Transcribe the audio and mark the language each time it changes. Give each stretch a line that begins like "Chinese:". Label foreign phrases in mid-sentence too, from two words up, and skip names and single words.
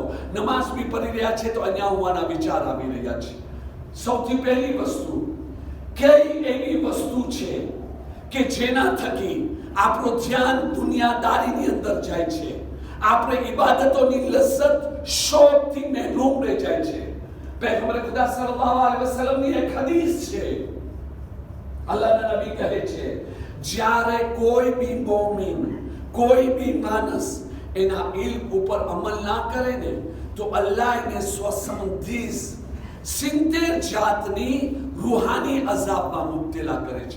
Gujarati: નમાઝ બી પઢી રહ્યા છે તો અહીંયા હોવાના વિચાર આવી રહ્યા છે. સૌથી પહેલી વસ્તુ, કઈ એવી વસ્તુ છે કે જેના થકી આપણું ધ્યાન દુનિયાદારીની અંદર જાય છે, આપણે ઇબાદતોની લજ્જત શોખથી મહેરૂમ રહી જાય છે. પૈગંબર ખુદા
Arabic: صلى الله عليه وسلم
Gujarati: ની એક હદીસ છે. અલ્લાહના નબી કહે છે, જ્યારે કોઈ બી મોમિન, કોઈ બી માણસ એના ઇલ્મ ઉપર અમલ ના કરે ને તો અલ્લાહ એને સ્વસંધિસ 70 જાતની રૂહાની અઝાબમાં મુબ્તલા કરે છે.